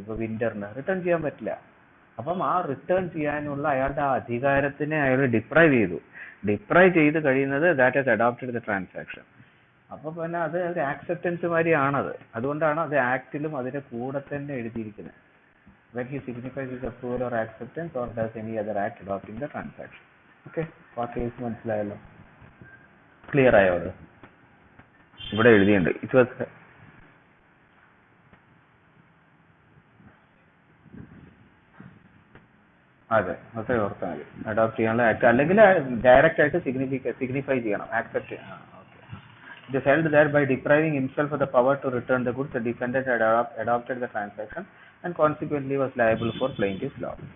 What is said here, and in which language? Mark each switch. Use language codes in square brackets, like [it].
[ml] ഇപ്പൊ വിന്ററിന് റിട്ടേൺ ചെയ്യാൻ പറ്റില്ല. അപ്പം ആ റിട്ടേൺ ചെയ്യാനുള്ള അയാളുടെ ആ അധികാരത്തിനെ അയാൾ ഡിപ്രൈവ് ചെയ്ത് കഴിയുന്നത് [en] That has adopted the transaction. [ml] അപ്പൊ പിന്നെ അത് ഒരു ആക്സെപ്റ്റൻസ് മാതിരിയാണത്. അതുകൊണ്ടാണ് അത് ആക്ടിലും അതിന്റെ കൂടെ തന്നെ എഴുതിയിരിക്കുന്നത്. [en] when he signifies his approval or acceptance or does any other act adopting the transaction. [ml] Okay, ആ കേസ് മനസ്സിലായല്ലോ? ക്ലിയർ ആയോ? അത് ഇവിടെ എഴുതിയുണ്ട്. ഇറ്റ് വാസ് അതെ, അത്ര ഓർത്താൽ മതി. അഡോപ്റ്റ് ചെയ്യാനുള്ള ആക്ട് അല്ലെങ്കിൽ ഡയറക്റ്റ് ആയിട്ട് സിഗ്നിഫൈ ചെയ്യണം, accept. [en] It is held that by depriving himself of the power to return the goods, the defendant had adopted the transaction and consequently was liable for plaintiff's loss.